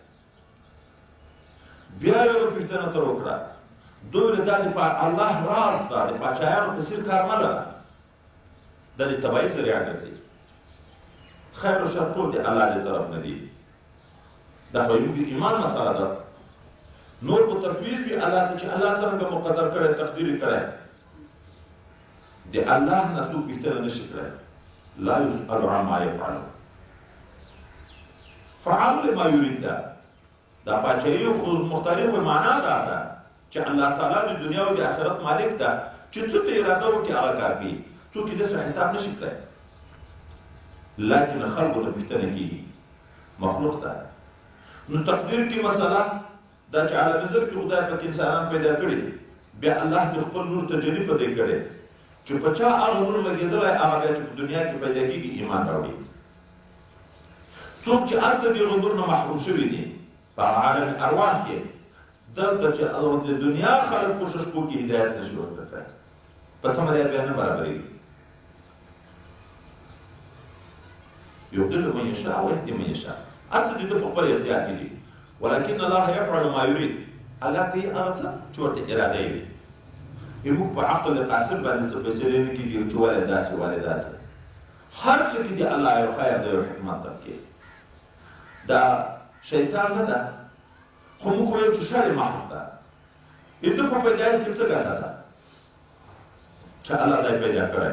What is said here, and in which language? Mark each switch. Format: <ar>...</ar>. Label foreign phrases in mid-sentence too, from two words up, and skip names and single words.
<ps>بیا یې هغه پوښتنه تر وکړه ده ویل دا د الله راز ده، د پاچایانو په څېر کار مه لره، دا د تباهۍ ذریعه ګرځي. خیر و شر ټول د الله د طرف نه دي. دا خو زموږ ایمان مسله ده. نور په تفویض وي الله ته چې الله څرنګه مقدر کړی تقدیر یې کړی. د الله نه څوک پوښتنه نشي کړی.</ps> <ar>لا یسأل عما یفعل فعل لما یرید.</ar> <ps>دا پاچاهي خو مختلفه معنا ده چې الله تعالی د دنیا او د آخرت مالک ده چې څه ته اراده وکړي هغه کار کوي. څوک یې داسې حساب نشي کړی. لیکن خلقو نه پوښتنه کېږي مخلوق ته. نو تقدیر کې مسله دا چې عالم زر کې خدای پاک انسانان پیدا کړي، بیا الله د خپل نور تجلی په دې کړي چې په چا هغه نور لګېدلی هغه بیا چې په دنیا کې پیدا کېږي ایمان راوړي. څوک چې هلته د هغه نور نه محروم شوي دي په عالم ارواح کې، دلته چې د دنیا خلک کوشش وکړي هدایت نشي ورکړی په سمه لار بیا نه برابرېږي.</ps> <ar>يضل من يشاء ويهدي من يشاء.</ar> <ps>ارته دې په خپل اختیار کې دي.</ps> <ar>ولكن الله يفعل ما يريد.</ar> <ps>الله کوي هغه څه چې ورته اراده یې وي. موږ په عقل قاصر باندې څه فیصلې نه کېږي چې ولې داسې ولې داسې. هر څه کې دي الله یو خیر دی یو حکمت درکړي. دا شیطان نه ده، خو موږ وایو چې شر محض ده. د په پیدایښت کې څه ګټه ده چې الله دا پیدا کړی.</ps>